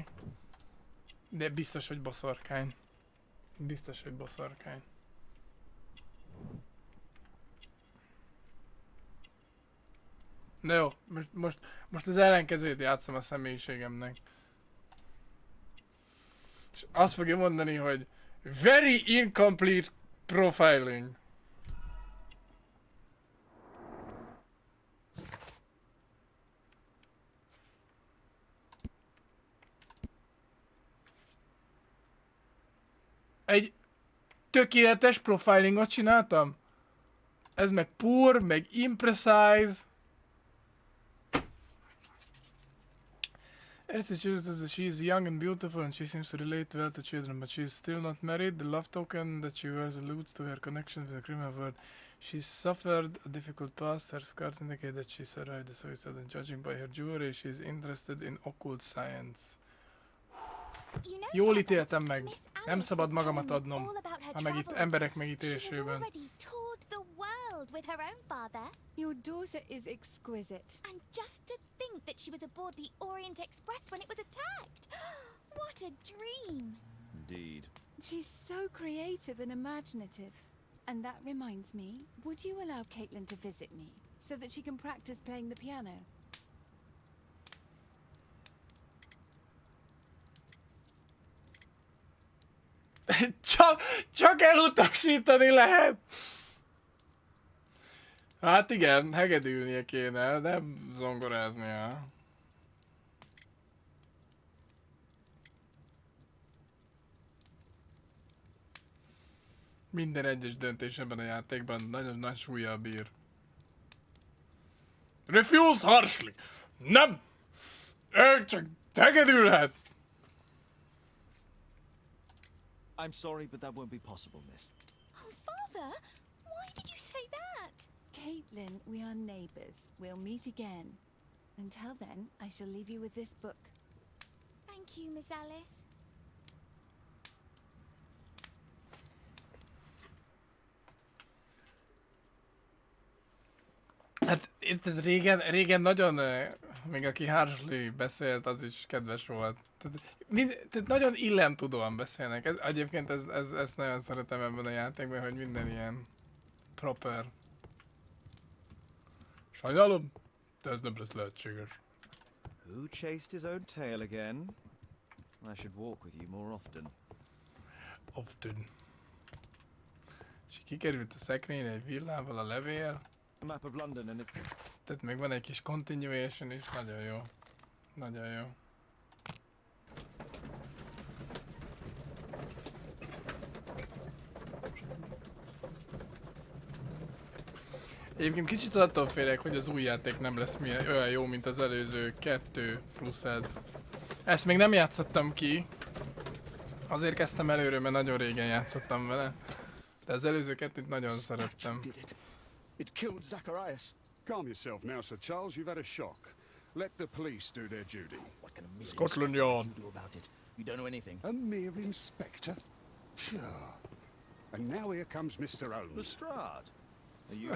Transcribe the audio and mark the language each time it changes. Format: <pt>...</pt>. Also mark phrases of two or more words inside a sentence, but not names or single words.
<hu>De biztos, hogy boszorkány. Biztos, hogy boszorkány. De jó, most az ellenkezőjét játszom a személyiségemnek. És azt fogja mondani, hogy</hu> <en>very incomplete profiling.</en> <hu>Egy tökéletes profilingot csináltam. Ez meg poor, meg imprecise.</hu> <en>She is young and beautiful and she seems to relate well to children, but she is still not married. The love token that she wears alludes to her connection with the criminal world. She suffered a difficult past. Her scars indicate that she survived the suicide, and judging by her jewelry, she is interested in occult science.</en> <hu>Jól ítéltem meg. Nem szabad magamat adnom, ha meg itt emberek megítélésében.</hu> <en>With her own father. Your daughter is exquisite. And just to think that she was aboard the Orient Express when it was attacked. What a dream. Indeed. She's so creative and imaginative. And that reminds me, would you allow Caitlin to visit me so that she can practice playing the piano?</en> <hu>Csak elutasítani lehet! Hát igen, hegedülnie kéne, nem zongoráznia. Minden egyes döntés ebben a játékban nagyon nagy súllyal bír.</hu> <en>Refuse harshly! Nem!</en> <hu>Ő csak hegedülhet!</hu> <en>I'm sorry, but that won't be possible, miss. Oh, Father! Why did you say that? Caitlin, we are neighbours. We'll meet again. Until then, I shall leave you with this book. you, Miss Alice.</en> <hu>Hát itt régen nagyon, még aki Harsley beszélt, az is kedves volt. Tehát nagyon illemtudóan beszélnek. Egyébként ezt nagyon szeretem ebben a játékban, hogy minden ilyen proper. Sajnálom, de ez nem lesz lehetséges.</hu> <en>Who chased his own tail again? I should walk with you more often. Often.</en> <hu>És kikerült a szekrényre egy villával a levél.</hu> <en>A map of London and it's...</en> <hu>Tehát még van egy kis continuation is, nagyon jó. Nagyon jó. Egyébként kicsit attól félek, hogy az új játék nem lesz olyan jó, mint az előző 2 plusz ez. Ezt még nem játszottam ki. Azért kezdtem előről, mert nagyon régen játszottam vele. De az előző 2-t nagyon szerettem.</hu> <en>It killed Zacharias. Calm yourself now, Sir Charles. You've had a shock. Let the police do their duty. What can a mere Scotland inspector Yard do about it? You don't know anything. A mere inspector? Sure. And now here comes Mr. Holmes. Lestrade. Are you</en>